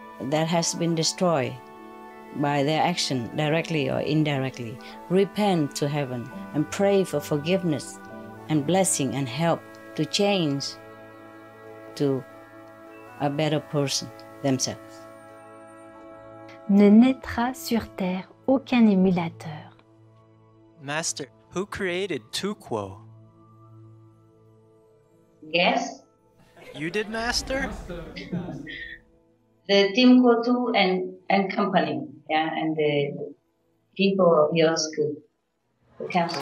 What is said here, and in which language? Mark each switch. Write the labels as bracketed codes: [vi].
[en] that has been destroyed by their action, directly or indirectly, repent to heaven and pray for forgiveness and blessing and help to change to a better person themselves. [fr] Ne naîtra sur terre aucun émulateur. [en] Master, who created Tuquo? Yes, You did, Master? the Team Kotu and company, yeah, and the people of your school, the council.